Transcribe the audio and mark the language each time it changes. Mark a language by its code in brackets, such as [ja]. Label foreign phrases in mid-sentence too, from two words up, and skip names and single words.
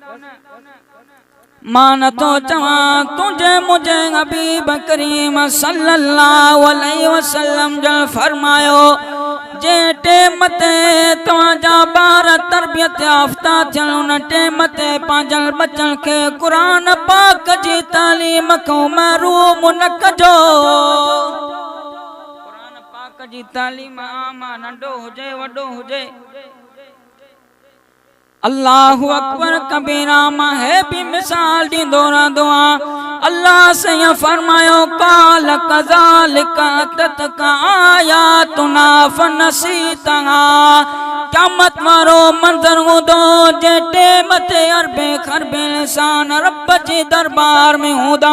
[sd] मां नथो चवां तुंहिंजे मुंहिंजे हबीब करीम [ar] صلى الله عليه وسلم [sd] जन फरमायो जे टेम ते तव्हांजा ॿार तरबियत याफ़्ता थियनि उन टेम ते पंहिंजनि बचनि खे क़ुरान पाक जी तालीम खां महरूम न कजो। क़ुरान पाक जी तालीम आम नंढो हुजे वॾो हुजे। [ar] الله أكبر كبيرا [sd] मां है भी मिसाल ॾींदो रहंदो आ। अल्लाह से फरमायो [ar] قال كذلك أتتك آياتنا فنسيتها. [sd] क़यामत वारो मंज़र हूंदो जे टेम ते अरबे खरबे इंसान रब जे दरबार में हूंदा।